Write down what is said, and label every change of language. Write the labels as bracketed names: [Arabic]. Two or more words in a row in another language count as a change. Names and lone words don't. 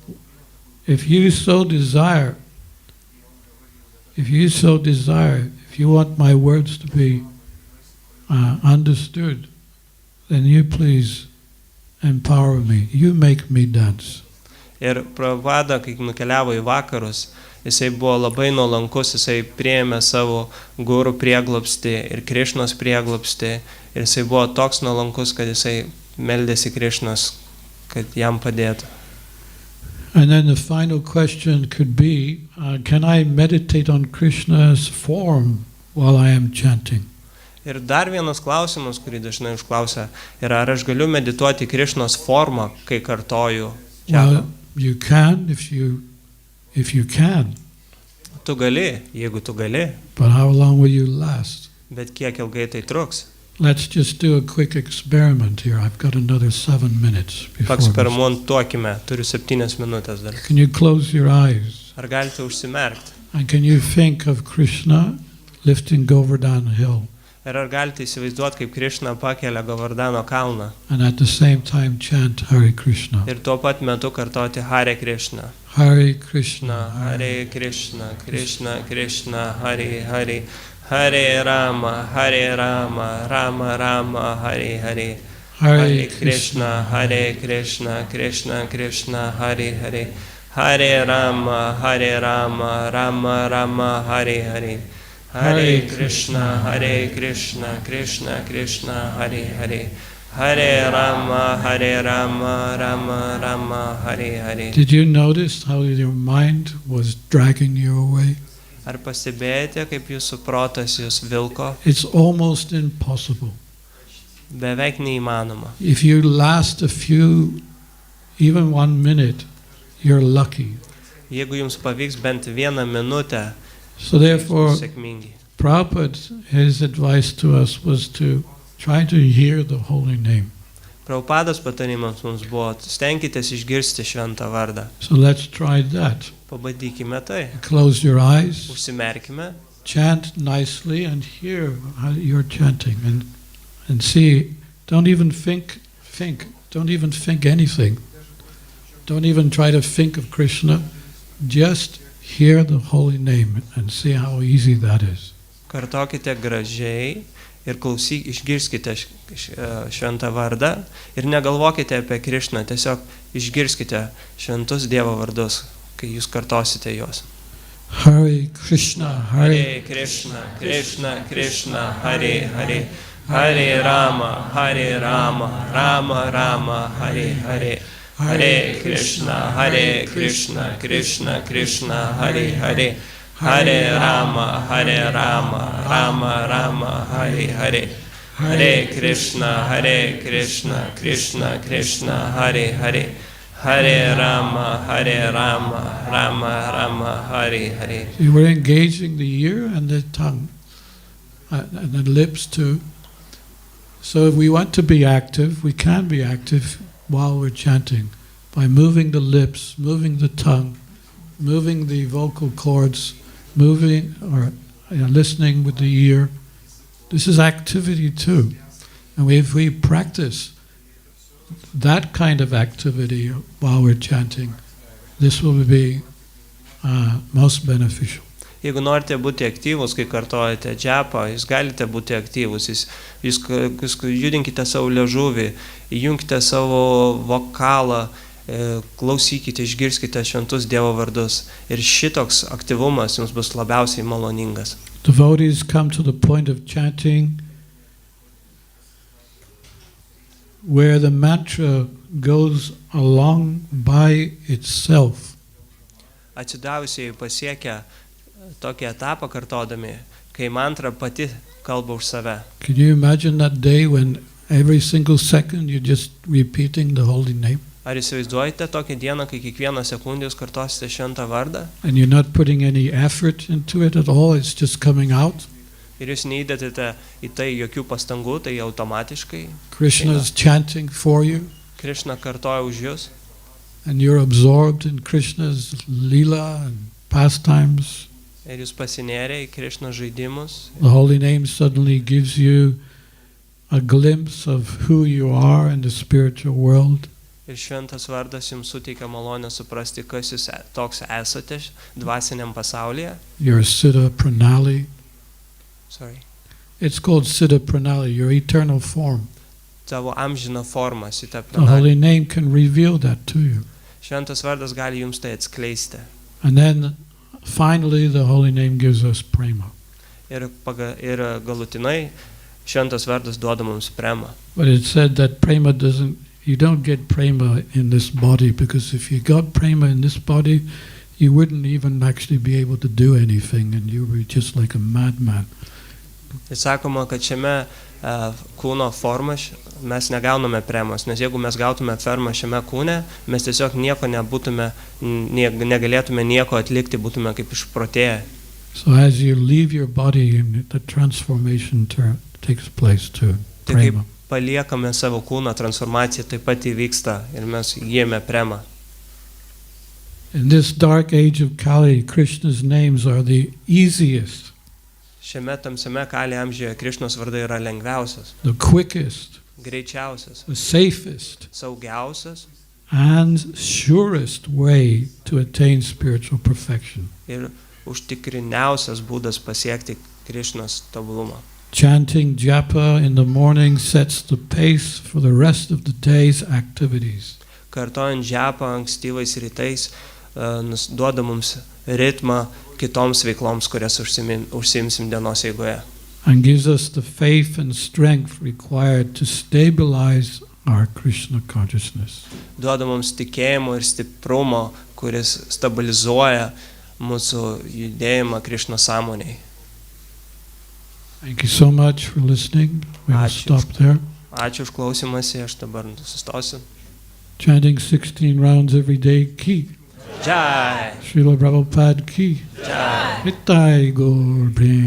[English] so desire, if you want my words to be understood, then you please empower me. You make me dance. [Lithuanian] Ir Prabhupada, kai nukeliavo į vakarus, jisai buvo labai nuolankus, jisai priėmė savo gurų prieglobstį ir Krishnos prieglobstį. Ir jisai buvo toks nuolankus, kad jisai meldėsi Krishnos, kad jam padėtų. [English] And then the final question could be, can I meditate on Krishna's form while I am chanting? [Lithuanian] Ir dar vienas klausimas, kurį dažnai užklausia, yra, ar aš galiu medituoti Krishnos formą, kai kartoju Džapą? [English] Well, you can if you can. [Lithuanian] Tu gali, jeigu tu gali, [English] But how long will you last? [Lithuanian] bet kiek ilgai tai truks? [English] Let's just do a quick experiment here. I've got another 7 minutes before this. [Lithuanian] Paeksperimentuokime, turiu 7 minutės dar. [English] Can you close your eyes? [Lithuanian] Ar galite užsimerkti? [English] And can you think of Krishna lifting Govardhan Hill? [Lithuanian] Ir ar galite įsivaizduoti, kaip Krishna pakelia Govardhano kalną [English] And at the same time chant [Sanskrit] Hare Krishna. [Lithuanian] ir tuo pat metu kartoti [Sanskrit] Hare Krishna. Hare Krishna. Hare Krishna, Krishna Krishna, Hare Hare, Hare Rama, Rama Rama, Hare Hare. Hare Krishna, Krishna Krishna, Hare Hare. Hare Rama, Rama Rama, Hare Hare. Hare Krishna, Krishna Krishna, Hare Hare. Hare Rama, Rama Rama, Hare Hare. [English] Did you notice how your mind was dragging you away? [Lithuanian] Ar pastebėjote, kaip jūsų protas jūs vilko? [English] It's almost impossible. [Lithuanian] Beveik neįmanoma. [English] If you last a few, even 1 minute, you're lucky. [Lithuanian] Jeigu jums pavyks bent 1 minutę, [English] So therefore, [Lithuanian] sėkmingi. [English] Prabhupada, his advice to us was to try to hear the holy name. [Lithuanian] Prabhupados patarimas mums buvo, stenkitės išgirsti šventą vardą. [English] So let's try that. [Lithuanian] Pabandykime tai. [English] Close your eyes, [Lithuanian] Užsimerkime, [English] chant nicely and hear how you're chanting and see. Don't even think anything. Don't even try to think of Krishna. Just hear the holy name and see how easy that is. [Lithuanian] kartokite gražiai ir išgirskite šventą vardą ir negalvokite apie Krishną, tiesiog išgirskite šventus Dievo vardus, kai jūs kartosite juos. [Sanskrit] Hare Krishna, Hare Krishna, Krishna Krishna, Hare Hare, Hare Rama, Rama Rama, Hare Hare. Hare Krishna, Krishna Krishna, Hare Hare. Hare Rama, Rama Rama, Hare Hare. Hare Krishna, Krishna Krishna, Hare Hare. Hare Rama, Rama Rama, Hare Hare. [English] You were engaging the ear and the tongue and the lips too. So if we want to be active, we can be active while we're chanting. by moving the lips, moving the tongue, moving the vocal cords, moving or listening with the ear. This is activity too. And if we practice that kind of activity while we're chanting, this will be most beneficial. [Lithuanian] Jeigu norite būti aktyvus, kai kartojate džapą, jūs galite būti aktyvus, jūs judinkite savo liežuvį, įjunkite savo vokalą, klausykite, išgirskite šventus Dievo vardus. Ir šitoks aktyvumas jums bus labiausiai maloningas. [English] Devotees come to the point of chanting where the mantra goes along by itself. [Lithuanian] Atsidavusiai pasiekia tokį etapą kartodami, kai mantra pati kalba už save. [English] Can you imagine that day when every single second you're just repeating the holy name? [Lithuanian] Ar įsivaizduojate tokią dieną, kai kiekvieną sekundę jūs kartosite šventą vardą? [English] And you're not putting any effort into it at all, it's just coming out? [Lithuanian] Ir jūs neįdedate į tai jokių pastangų, tai automatiškai. [English] Krishna is chanting for you. [Lithuanian] Krishna kartoja už jūs. [English] And you're absorbed in Krishna's lila and pastimes. [Lithuanian] Ir jūs pasinėrė į Krishna žaidimus. [English] The holy name suddenly gives you a glimpse of who you are in the spiritual world. [Lithuanian] Ir šventas vardas jums suteikia malonę suprasti, kas jūs toks esate dvasiniam pasaulyje. [English] Your Siddha Pranali. Sorry. It's called Siddha Pranali, your eternal form. [Lithuanian] Tavo amžina forma, [English] Siddha The holy Pranali. name can reveal that to you. [Lithuanian] Šventas vardas gali jums tai atskleisti. [English] And then finally the holy name gives us prema. [Lithuanian] Ir galutinai šventas vardas duoda mums prema. [English] But it's said that prema you don't get prema in this body, because if you got prema in this body, you wouldn't even actually be able to do anything, and you were just like a madman. [Lithuanian] Ir sakoma, kad šiame kūno formą mes negauname premos, nes jeigu mes gautume fermą šiame kūne, mes tiesiog nieko nebūtume, negalėtume nieko atlikti, būtume kaip išprotėję. [English] So as you leave your body, the transformation takes place too. [Lithuanian] Tai kaip Prema. paliekame savo kūno, transformacija taip pat įvyksta ir mes įgyjame premą. [English] In this dark age of Kali, Krishna's names are the easiest, [Lithuanian] Šiame tamsiame Kali amžiuje Krišnos vardai yra lengviausias, [English] the quickest, [Lithuanian] greičiausias, [English] the safest, [Lithuanian] saugiausias [English] and surest way to attain spiritual perfection. [Lithuanian] ir užtikriniausias būdas pasiekti Krišnos tobulumą. [English] Chanting Japa in the morning sets the pace for the rest of the day's activities. [Lithuanian] Kartojant džapą ankstyvais rytais duoda mums ritmą kitoms veikloms, kurias užsiimsim dienos eigoje. [English] And gives us the faith and strength required to stabilize our Krishna consciousness. [Lithuanian] Duoda mums tikėjimo ir stiprumo, kuris stabilizuoja mūsų judėjimą Krišno sąmonėje. [English] Thank you so much for listening. We'll [Lithuanian] Ačiū. [English] stop there. [Lithuanian] Ačiū už klausimąsi, aš dabar sustosiu. [English] Chanting 16 rounds every day, ki. [Lithuanian] Jai! Šrilai Prabhupadai ki. Jai! Nitai Gaur Prem.